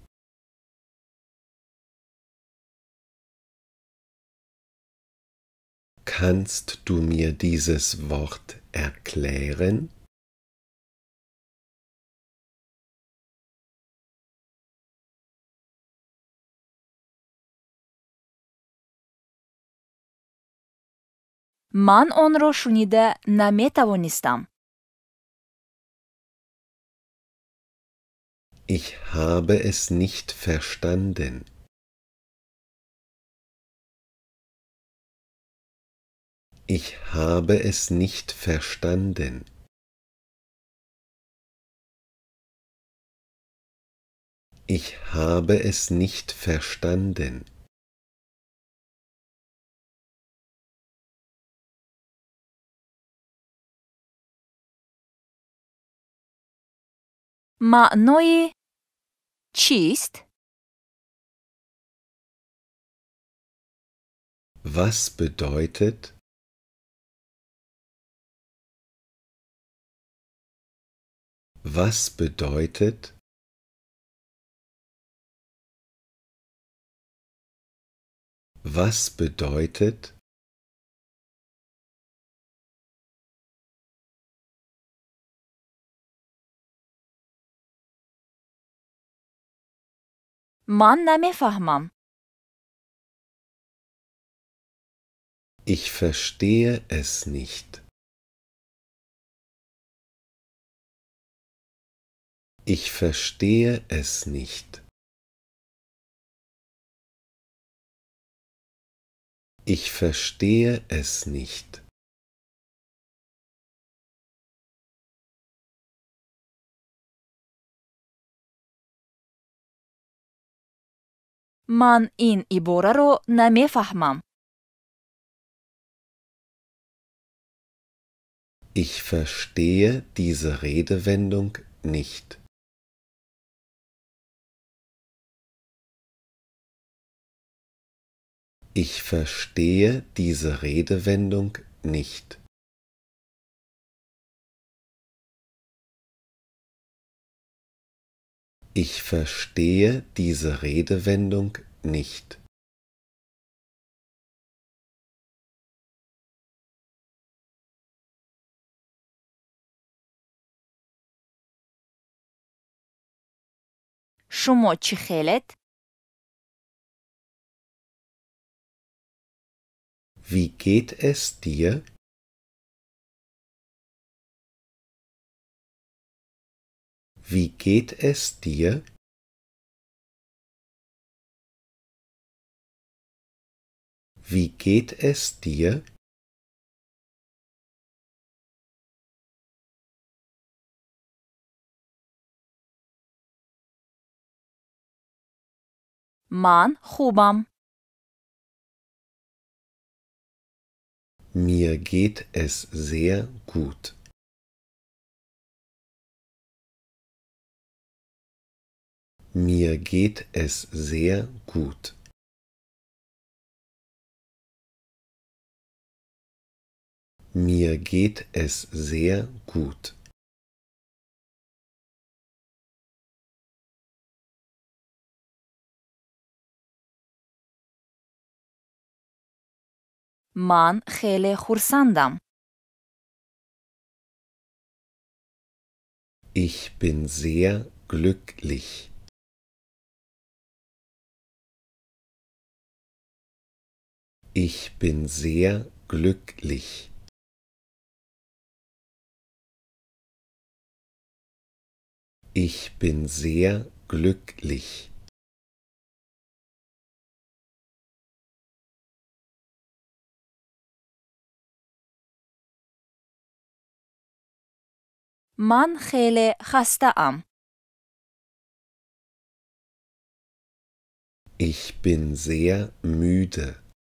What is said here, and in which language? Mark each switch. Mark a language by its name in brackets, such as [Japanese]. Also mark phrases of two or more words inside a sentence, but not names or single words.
[German] Kannst du mir dieses Wort erklären? [Tajik] ман онро шунида наметавонистам. [German] Ich habe es nicht verstanden. Ich habe es nicht verstanden. Ich habe es nicht verstanden. [Tajik] маънои чист? [German] Was bedeutet? Was bedeutet? Was bedeutet? [Tajik] ман намефаҳмам. [German] Ich verstehe es nicht. Ich verstehe es nicht. Ich verstehe es nicht. [Tajik] ман ин ибораро намефаҳмам. [German] Ich verstehe diese Redewendung nicht. Ich verstehe diese Redewendung nicht. Ich verstehe diese Redewendung nicht. [Tajik] шумо чӣ хелед? [German] Wie geht es dir? Wie geht es dir? Wie geht es dir? [Tajik] ман хубам. [German] Mir geht es sehr gut. Mir geht es sehr gut. Mir geht es sehr gut. [Persian] Man خیلی خرسندم. [German] Ich bin sehr glücklich. Ich bin sehr glücklich. Ich bin sehr glücklich. [Persian] من خیلی خسته‌ام. [German] Ich bin sehr müde.